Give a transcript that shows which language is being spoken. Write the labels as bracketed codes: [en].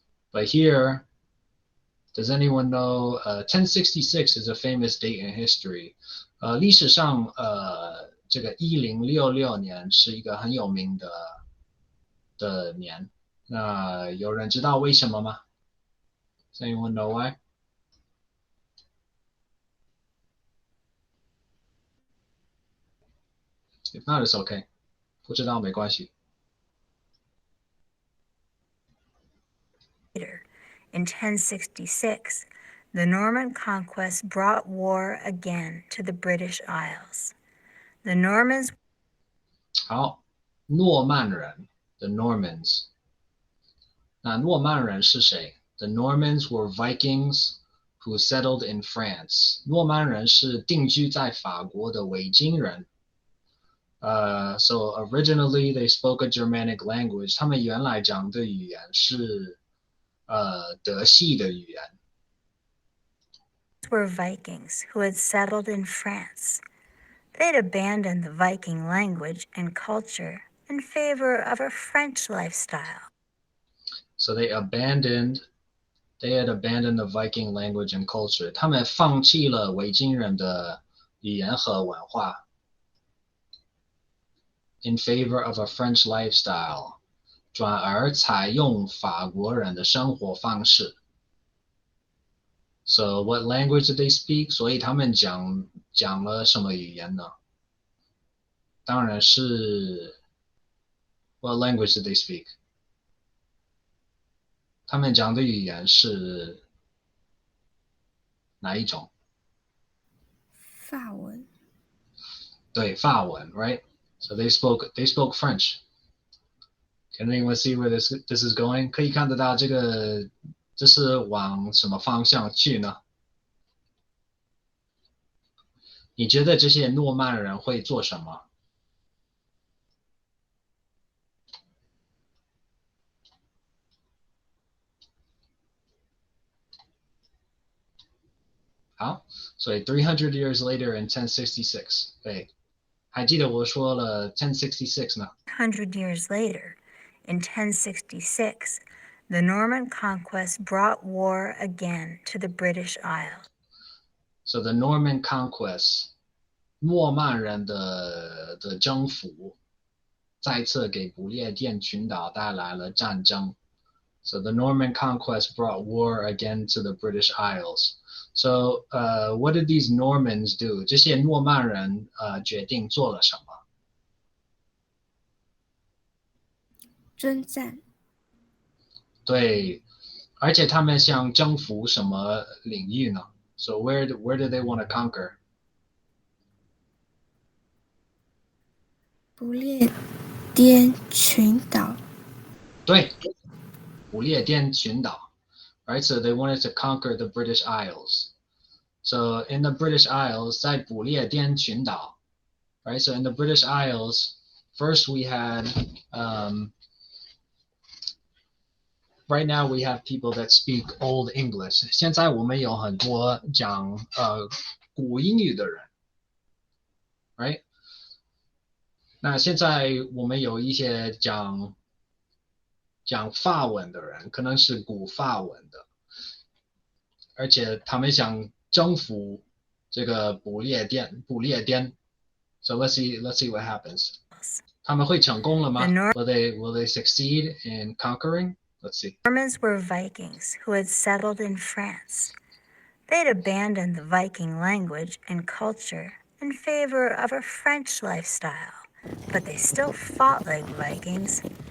[en] But here, does anyone know 1066 is a famous date in history? [zh] 历史上这个1066年是一个很有名的年。那有人知道为什么吗？ [en] Does anyone know why? If not, it's okay. [zh] 不知道没关系。 [en] In 1066, the Norman conquest brought war again to the British Isles. The Normans. [zh] 好，诺曼人 ， [en] the Normans。 [zh] 那诺曼人是谁？ [en] The Normans were Vikings who settled in France. [zh] 诺曼人是定居在法国的维京人。 [en] So originally they spoke a Germanic language. [zh] 他们原来讲的语言是德系的语言。 [en] Were Vikings who had settled in France. They'd abandoned the Viking language and culture in favor of a French lifestyle. So they had abandoned the Viking language and culture. [zh] 他们放弃了维京人的语言和文化 [en] in favor of a French lifestyle. [zh] 转而采用法国人的生活方式。 [en] So what language did they speak? [zh] 所以他们讲了什么语言呢？当然是 [en] What language did they speak? [zh] 他们讲的语言是哪一種？法文。對，法文 [en] right? So they spoke French. Can anyone see where this is going? [zh] 可以看得到这是往什么方向去呢？你觉得这些诺曼人会做什么？好，所以 [en] 300 years later in 1066， [zh] 对，还记得我说了1066呢？ [en] 100 years later, in 1066, the Norman conquest brought war again to the British Isles. So the Norman conquest， [zh] 诺曼人的征服，再次给不列颠群岛带来了战争。 [en] So the Norman conquest brought war again to the British Isles. So, what did these Normans do? [zh] 这些诺曼人决定做了什么？征战。对，而且他们想征服什么领域呢？ So where do they want to conquer? 不列颠群岛。对，不列颠群岛。 [en] Right, so they wanted to conquer the British Isles. So in the British Isles, [zh] 在不列颠群岛 [en] right? So in the British Isles, first we had, right now we have people that speak Old English. [zh] 现在我们有很多讲古英语的人 right? 那现在我们有一些讲法文的人，可能是古法文的。而且他们想征服这个不列颠。 [en] So let's see what happens. [zh] 他们会成功了吗 [en] will they succeed in conquering? Let's see. Normans were Vikings who had settled in France. They'd abandoned the Viking language and culture in favor of a French lifestyle, but they still fought like Vikings.